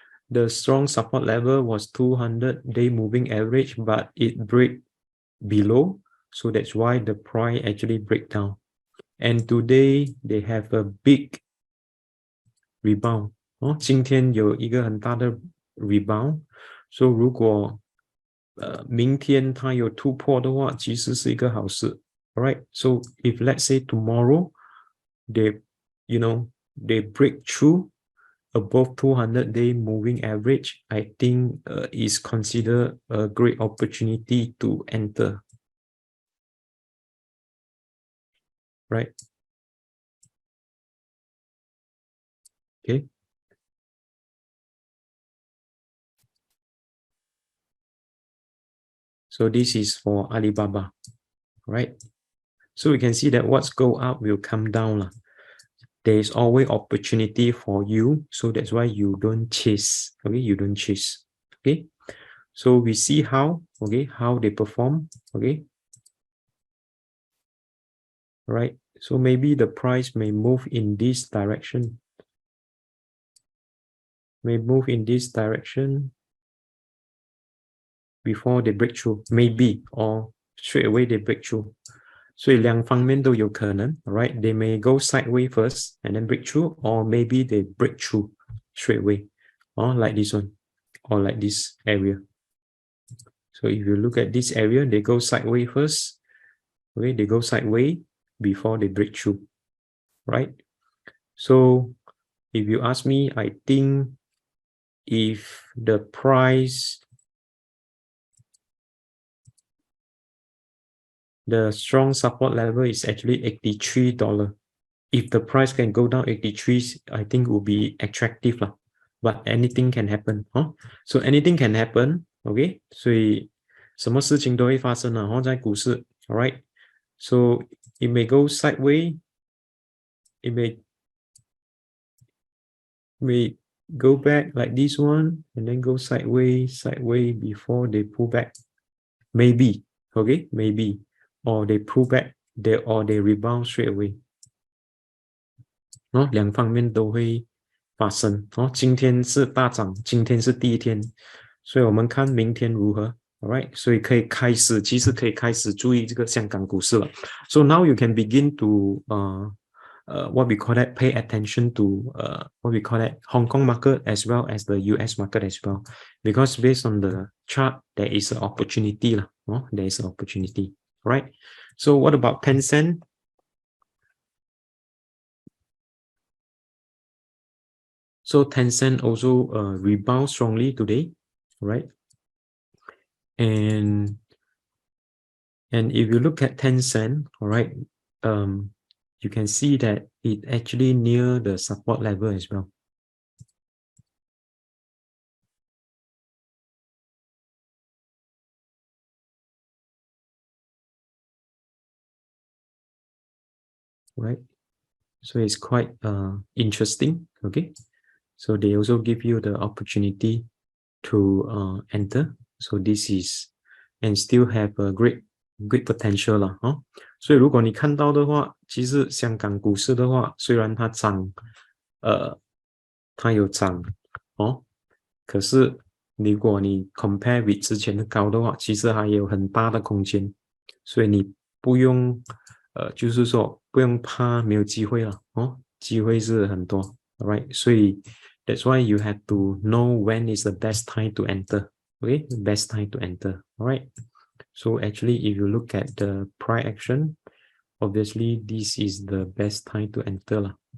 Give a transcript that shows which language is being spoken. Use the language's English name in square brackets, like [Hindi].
[English] The strong support level was 200-day moving average, but it break below. So that's why the price actually break down. And today they have a big rebound. [Chinese] 今天有一个很大的 [English] rebound. So [Chinese] 如果明天它有突破的话，其实是一个好事。 [English] Alright, so if let's say tomorrow they, they break through above 200-day moving average, I think is considered a great opportunity to enter. Right? Okay. So this is for Alibaba, right? So we can see that what's go up will come down. There is always opportunity for you. So that's why you don't chase. Okay, you don't chase. Okay. So we see how they perform. Okay. Right. So maybe the price may move in this direction. May move in this direction before they break through. Maybe or straight away they break through. [Chinese] 所以两方面都有可能 right? [English] They may go sideways first and then break through, or maybe they break through straight away, or like this one, or like this area. So if you look at this area, they go sideways first. Okay, they go sideways before they break through, right? So if you ask me, I think if the price, the strong support level is actually $83. If the price can go down 83, I think it will be attractive lah. But anything can happen, huh? So anything can happen, okay? [Chinese] 所以什么事情都会发生啊，在股市 alright? [English] So it may go sideways, it may go back like this one, and then go sideways before they pull back. Maybe, okay? Maybe. Or they pull back, or they rebound straight away. [Chinese] 两方面都会发生。今天是大涨，今天是第一天，所以我们看明天如何。 Alright, 所以其实可以开始注意这个香港股市了。 [English] So now you can begin to what we call that, pay attention to what we call that, Hong Kong market as well as the US market as well, because based on the chart there is an opportunity lah. There is an opportunity, right? So what about Tencent? So Tencent also rebound strongly today, right? And if you look at Tencent, all right, you can see that it actually near the support level as well. Right? So it's quite interesting, okay? So they also give you the opportunity to enter. So this is, and still have a great potential [Chinese] 啦，所以如果你看到的话，其实香港股市的话，虽然它涨，它有涨，可是如果你 [English] compare with [Chinese] 之前的高的话，其实还有很大的空间，所以你不用就是说不用怕没有机会了，机会是很多 ，right？所以 [English] that's why you have to know when is the best time to enter. Okay, best time to enter. All right. So actually, if you look at the price action, obviously this is the best time to enter lah.